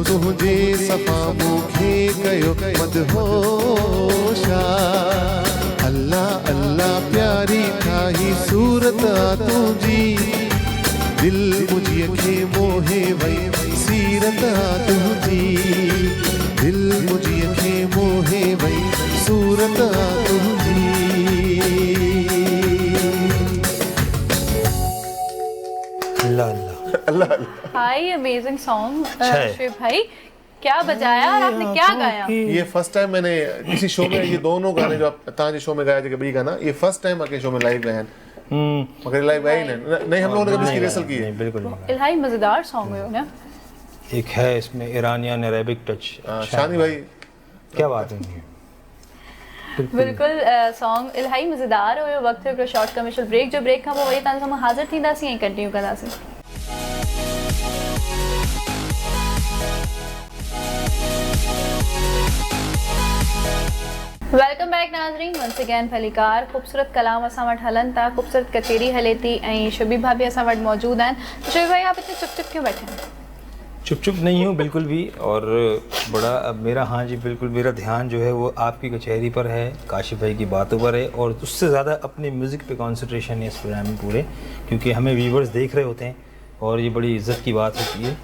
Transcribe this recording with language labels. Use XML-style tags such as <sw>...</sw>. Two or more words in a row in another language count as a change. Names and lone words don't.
<sd>तुंहिंजे सफ़ा मूंखे कयो मदहोशा अल्लाह अल्लाह प्यारी ठाही सूरत तुंहिंजी दिल मुझी अखे मोहे वई सीरत तुंहिंजी दिल मुझी अखे मोहे वई सूरत तुंहिंजी अल्लाह अल्लाह अल्लाह अल्लाह।</sd> <ur>بھائی</ur> <en>amazing song</en> <ur>है। شعیب بھائی، کیا بجایا اور آپ نے کیا گایا? یہ</ur> <en>first time</en> <ur>میں نے کسی شو میں یہ دونوں گانے جو آپ</ur> <sd>तव्हांजे शो में गाया जेके ॿई गाना</sd> <ur>یہ</ur> <en>first time</en> <ur>آ کے شو میں لائیو گایا آہن مگر لائیو گایا ہی نہیں ہم لوگوں نے کبھی اس کی ریہرسل کی ہے. نہیں، بالکل نہیں. الاہی مزیدار سانگ ہے نا. ایک ہے اس میں</ur> <en>Iranian Arabic touch.</en> <ur>शानी भाई کیا بات ہے.</ur> <sd>बिल्कुल सॉन्ग इलाही मजेदार हुयो। वक्त है</sd> <en>short commercial break,</en> <sd>जो ब्रेक खां पोइ वरी तव्हां सां हाज़िर थींदासीं ऐं कंटिन्यू कंदासीं।</sd> <en>welcome back नाज़रीन, once again फलीकार।</en> <sd>ख़ूबसूरत कलाम असां वटि हलनि था, ख़ूबसूरत कचेरी हले थी ऐं शुबी भाभी असां वटि मौजूद आहिनि।</sd> <ur>شعبی بھائی آپ اتنے چپ چپ کیوں بیٹھے ہیں? چپ چپ نہیں ہوں بالکل بھی۔ اور بڑا اب میرا، ہاں جی بالکل، میرا دھیان جو ہے وہ آپ کی کچہری پر ہے، کاشف بھائی کی باتوں پر ہے اور اس سے زیادہ اپنی میوزک پہ کنسنٹریشن ہے اس پروگرام میں پورے، کیونکہ ہمیں ویورز دیکھ رہے ہوتے ہیں اور یہ بڑی عزت کی بات ہوتی ہے.</ur>